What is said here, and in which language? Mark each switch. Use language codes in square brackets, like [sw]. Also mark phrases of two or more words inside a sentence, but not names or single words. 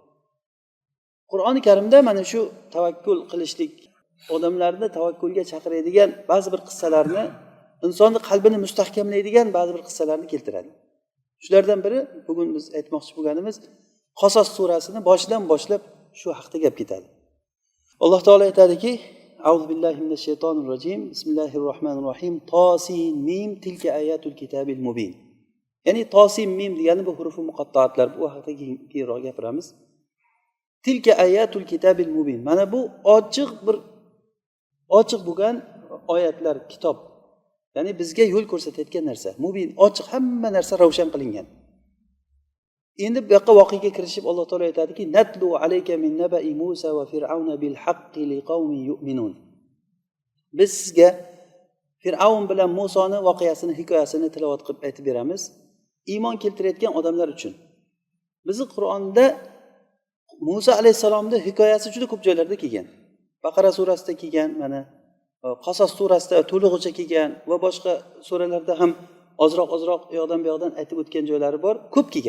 [uz] Qur'oni Karimda mana shu tavakkul qilishlik, odamlarni tavakkulga chaqiradigan ba'zi bir qissalarni, insonni qalbini mustahkamlaydigan ba'zi bir qissalarni keltiradi. Shulardan biri bugun biz aytmoqchi bo'lganimiz Qasas surasini boshidan boshlab shu haqda gap ketadi. Alloh taolo aytadiki: [ar] أعوذ بالله من الشيطان الرجيم. بسم الله الرحمن الرحيم. طسم تلك آيات الكتاب المبين. [uz] Ya'ni [ar] طسم [uz] degani bu huruf muqatta'atlar. Bu haqida keyinroq gapiramiz. [ar] تلك آيات الكتاب المبين. [uz] Mana bu ochiq bo'lgan oyatlar, kitob. Ya'ni bizga yo'l ko'rsatayotgan narsa. Mubin, ochiq, hamma narsa ravshan qilingan. Endi bu yoqqa voqeaga kirishib Alloh taolo aytadiki: [ar] "نتلو عليك من نبإ موسى وفرعون بالحق لقوم يؤمنون." [uz] Biz sizga Fir'aun bilan Musoni voqeasini, hikoyasini tilovat qilib aytib beramiz, iymon keltirayotgan odamlar uchun. Bizning Qur'onda Musa alayhisalomning hikoyasi juda ko'p joylarda kelgan. Baqara surasida kelgan, mana Qasas surasida to'lig'icha kelgan va boshqa suralarda ham ozroq u yoqdan bu yoqdan aytib o'tgan joylari bor, ko'p kelgan.